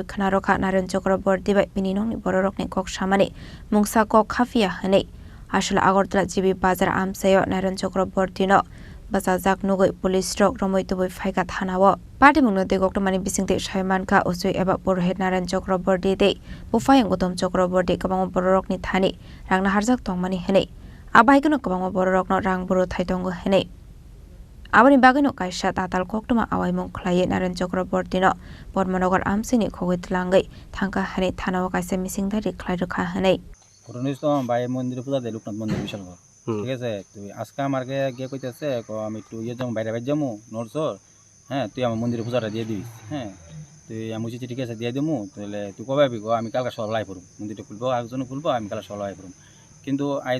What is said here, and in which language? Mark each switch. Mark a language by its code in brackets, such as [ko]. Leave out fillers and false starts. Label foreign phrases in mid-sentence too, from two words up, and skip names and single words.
[trp] खानारखा नारायण चक्रवर्ती बै बिनिनंनि बररकनि कक सामानि मुंसा कक खाफिया हनै आसल आगरतला जीबी बाजार आमसायो नारायण चक्रवर्तीनो बाजाजाक नुगै पुलिस स्ट्रक रमैतुबै फाइका थानाव पाटे मुंगति गक्टमानि बिसिंते सायमानखा उसुय एबा पुरोहित नारायण चक्रवर्ती दे बुफायं गौतम चक्रवर्ती कबांग बररकनि थानि रांना हारजाक तंमानि हनै आबाइकनो कबांग बररकनो रां बरो थाइतंगो हनै आबानि बागैनो कायसा ताताल कोक्टमा आवाइमुं खलाये नारायण चक्रवर्तीनो पद्मनगर आमसिनि खगैतलांगै थांका हनै थानाव कायसा मिसिंदारि खलायरखा हनै [bn] ঘটনাস্থ বাই মন্দিরে পূজা দেয় লোকনাথ মন্দির বিশালগড় ঠিক আছে তুই আজকে আমাকে গিয়ে কইতেছে আমি একটু যাবো বাইরে বাইরে যাবো নড়ছর হ্যাঁ তুই আমার মন্দিরে পূজাটা দিয়ে দিস হ্যাঁ তুই আমি বুঝেছি ঠিক আছে দিয়ে দেবো তাহলে তুই কবে আবি আমি কালকে সকাল আই পড়ব মন্দিরটা খুলবো একজনও খুলবো আমি কালকে সকাল আই পড়ব কিন্তু তো